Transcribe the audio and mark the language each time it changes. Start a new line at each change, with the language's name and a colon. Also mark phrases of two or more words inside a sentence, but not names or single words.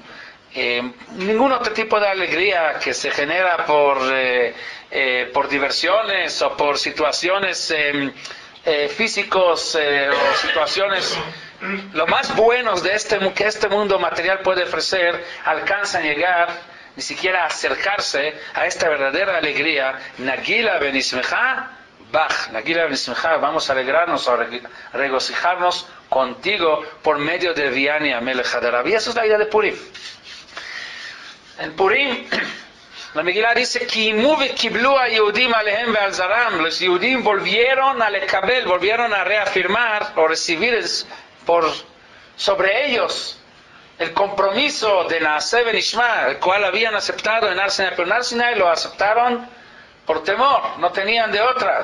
Spanish: Ningún otro tipo de alegría que se genera por diversiones o por situaciones físicos o situaciones lo más buenos que este mundo material puede ofrecer, alcanzan a llegar, ni siquiera acercarse a esta verdadera alegría.
Hebrew: נגילה ונשמחה בך. נגילה ונשמחה,
Spanish: vamos a alegrarnos, a regocijarnos contigo por medio de
Hebrew: הביאני המלך חדריו.
Spanish: Y esa es la idea de Purim. En Purim La Megilá dice, los Yehudim volvieron a lekabel, volvieron a reafirmar o recibir sobre ellos el compromiso de
Hebrew: נעשה ונשמע,
Spanish: el cual habían aceptado en Har Sinai, pero en Har Sinai lo aceptaron por temor, no tenían de otra.